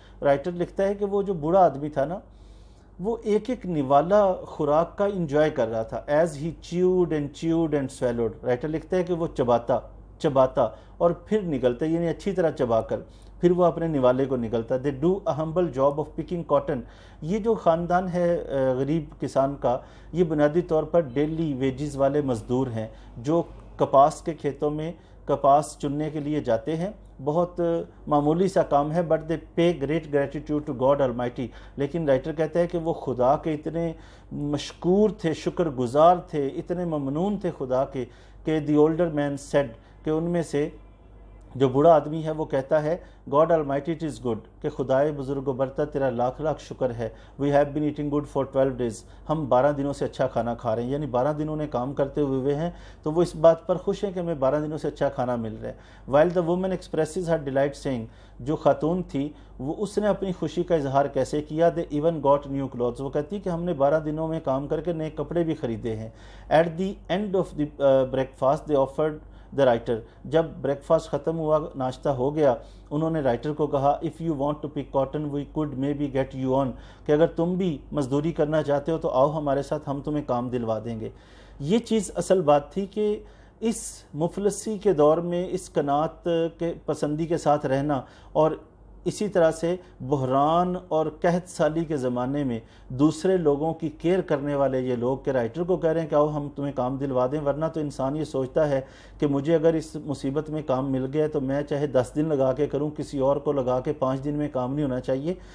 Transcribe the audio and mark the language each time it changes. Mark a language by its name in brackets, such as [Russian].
[Urdu] Writer لکھتا ہے کہ وہ جو بوڑھا آدمی تھا نا, وہ ایک ایک نوالا خوراک کا انجوائے کر رہا تھا. [English] As he chewed and swallowed. [Urdu] Writer لکھتا ہے کہ وہ چباتا اور پھر نگلتا, یعنی اچھی طرح چبا کر پھر وہ اپنے نوالے کو نگلتا. [English] They do a humble job of picking cotton. [Urdu] یہ جو خاندان ہے غریب کسان کا, یہ بنیادی طور پر ڈیلی ویجز والے مزدور ہیں جو کپاس کے کھیتوں میں کپاس چننے کے لیے جاتے ہیں. بہت معمولی سا کام ہے, [English] But they pay great gratitude to God Almighty. [Urdu] لیکن رائٹر کہتا ہے کہ وہ خدا کے اتنے مشکور تھے, شکر گزار تھے, اتنے ممنون تھے خدا کے کہ [English] the older man said, [Urdu] کہ ان میں سے جو بوڑھا آدمی ہے وہ کہتا ہے [English] God Almighty it is good, [Urdu] کہ خدائے بزرگ و برتر تیرا لاکھ لاکھ شکر ہے. [English] We have been eating good for 12 days. [Urdu] ہم 12 دنوں سے اچھا کھانا کھا رہے ہیں, یعنی 12 دنوں نے کام کرتے ہوئے ہیں تو وہ اس بات پر خوش ہیں کہ ہمیں 12 دنوں سے اچھا کھانا مل رہا ہے. [English] while the woman expresses her delight saying, [Urdu] جو خاتون تھی وہ اس نے اپنی خوشی کا اظہار کیسے کیا. [English] They even got new clothes. [Urdu] وہ کہتی کہ ہم نے 12 دنوں میں کام کر کے نئے کپڑے بھی خریدے ہیں. [English] At the end of the breakfast they offered the writer. [Urdu] جب بریک فاسٹ ختم ہوا, ناشتہ ہو گیا, انہوں نے رائٹر کو کہا [English] if you want to pick cotton we could maybe get you on, [Urdu] کہ اگر تم بھی مزدوری کرنا چاہتے ہو تو آؤ ہمارے ساتھ, ہم تمہیں کام دلوا دیں گے. یہ چیز اصل بات تھی کہ اس مفلسی کے دور میں اس قناعت کے پسندی کے ساتھ رہنا اور اسی طرح سے بحران اور قحط سالی کے زمانے میں دوسرے لوگوں کی کیئر کرنے والے یہ لوگ کہ رائٹر کو کہہ رہے ہیں کہ آؤ ہم تمہیں کام دلوا دیں, ورنہ تو انسان یہ سوچتا ہے کہ مجھے اگر اس مصیبت میں کام مل گیا تو میں چاہے 10 دن لگا کے کروں, کسی اور کو لگا کے 5 دن میں کام نہیں ہونا چاہیے.